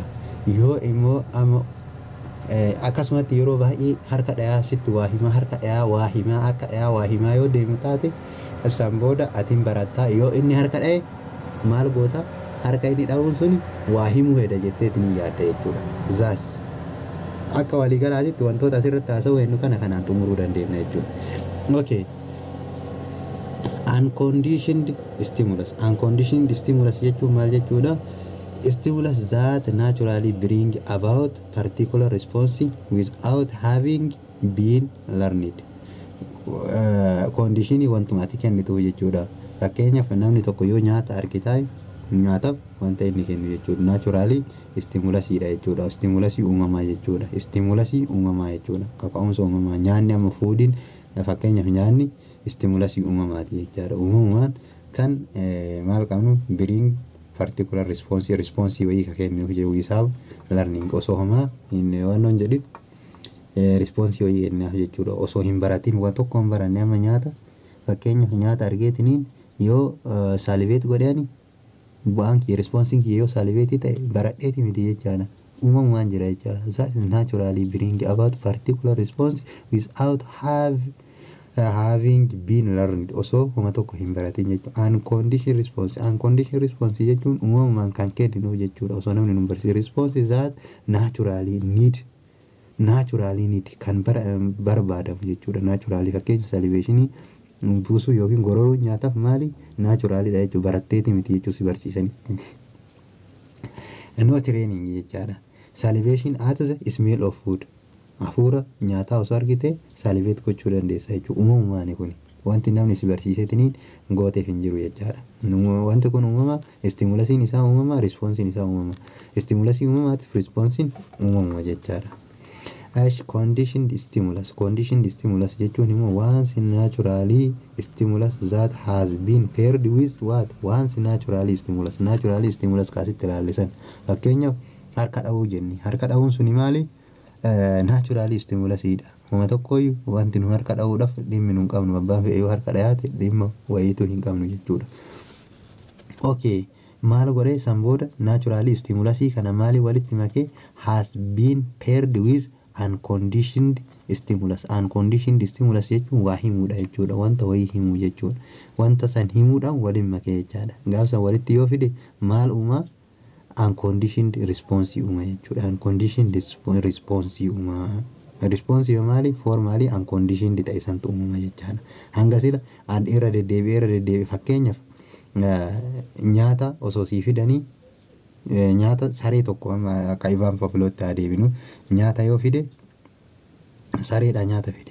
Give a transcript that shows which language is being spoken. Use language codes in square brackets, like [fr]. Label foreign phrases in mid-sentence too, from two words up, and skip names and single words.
[om] Yoo immoo amma akkasumatti yeroo baay'ee harka dhayaa sitti waa hima harka dhayaa waa hima harka dhayaa waa hima yoo deemu taate san booda atiin barattaa yoo inni harka dhaye maal goota harka inni dha'uun suni waa himuu hedha jetteetiin yaadda jechuudha. Zaas akka waliigalaatitti wantoota asirratti haasa'u hennu kanaan xumuruu dandeenya jechuudha. Okay. [en] Unconditioned stimulus. Unconditioned stimulus [om] jechuun maal jechuudha? [en] Stimulus that naturally bring about particular response without having been learned. [om] Conditionii wantuma ati kennitu jechuudha. Fakkeenyaaf namni tokko yoo nyaata argitaa nyaataaf wanta inni kennu jechuudha. Naturally stimulasiidha jechuudha. Stimulasii uumamaa jechuudha. Stimulasii uumamaa jechuudha. Kaka'umsa uumamaa nyaanni amma fuudhin fakkeenyaaf nyaanni stimulasii uumamaati jechuudha. Uumamaan kan maal qabnu [en] bring particular response [om] wayii ka kennuuf jiru isaaf learning osoo homaa hin wannoon jedhin response wayii kennaaf jechuudha. Osoo hin baratiin waan tokko hin baranne amma nyaata fakkeenyaaf nyaata argeetiniin yoo salivate godhani bu'aan kiyya responsiin kiyya yoo salivate ta'e baradheeti miti jechaadha. Uumamumaan jira jechaadha. [en] That naturally bring about particular response without having been learned [om] osoo homa tokko hin baratin jechuudha. [en] Unconditioned response [om] jechuun uumamumaan kan kenninuuf jechuudha. Osoo namni nu barsiise [en] response that naturally need [om] kan barbaadamu jechuudha. Naturally fakkeenya salivationii buusuu yookiin gororuu nyaataaf maali naturalidha jechuudha. Baratteeti miti jechuu si barsiisanii. [en] No training [om] jechaadha. [en] Salivation at the smell of food. [om] Hafuura nyaataa osoo argite salivate gochuu dandeessa jechuudha. Uumamumaani kuni wanti namni si barsiisetiniin gooteef hin jiru jechaadha. Wanti kun uumama stimulasiin isaa uumama responsiin isaa uumama. Stimulasii uumamaatiif responsiin uumama jechaadha. [en] Conditioned stimulus [om] jechuun immoo [en] once naturally stimulus that has been paired with what? Once naturally stimulus [om] kaasitti ilaallisan. Fakkeenyaaf harka dha'uu jenni. Harka dha'uun suni maali? Naturally stimulasiidha. Homa tokkoyyuu wanti nu harka dha'uudhaaf dhimmi nu hin qabnu. Abbaan fe'ee yoo harka dhayaate dhimma wayiitu hin qabnu jechuudha. Okay. Maal godhee san booda naturally stimulasii kana maali walitti makee [en] has been paired with unconditioned stimulus. Unconditioned stimulus [om] jechuun waa himuudha jechuudha. Wanta wayii himuu jechuudha. Wanta san himuudhaan waliin makee jechaadha. Gaafsan walitti yoo fide maal uumaa? [en] Unconditioned response [om] uuma jechuudha. [en] Unconditioned response [om] uuma. Response maali? Formally unconditioned ta'e santu uumama jechaadha. Hanga sila irra deddeebi'ee fakkeenyaaf nyaata osoo sii fidanii nyaata saree tokko akka Ivan Pavlovtti adeeminu nyaata yoo fide sareedha nyaata fide.